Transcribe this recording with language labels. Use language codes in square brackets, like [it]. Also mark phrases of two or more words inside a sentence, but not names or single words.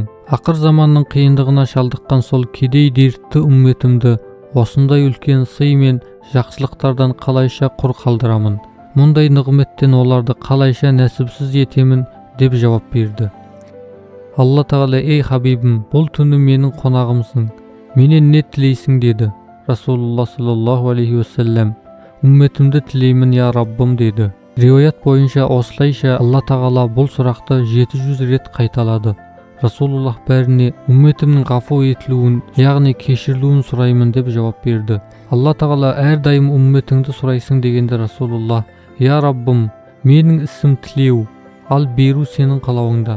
[kk] Ақыр заманның қиындығына шалдыққан сол кедей дертті үмметімді осындай үлкен сый мен жақсылықтардан қалайша құр қалдырамын? Мұндай нығметтен оларды қалайша нәсіпсіз етемін?» деп жауап берді. Алла тағала «Ей хабибім, бұл түні менің қонағымсың, менен не тілейсің?» деді. Расулуллах [ar] صلى الله عليه وسلم [kk] «Үмметімді тілеймін, я Раббым» деді. Риуаят бойынша осылайша Алла тағала бұл сұрақты 700 рет қайталады. Расулуллах бәріне үмметімнің ғафу етілуін, яғни кешірілуін сұраймын деп жауап берді. Алла тағала әрдайым үмметіңді сұрайсың дегенде Расулуллах «Я Раббым, менің ісім тілеу, ал беру сенің қалауыңда.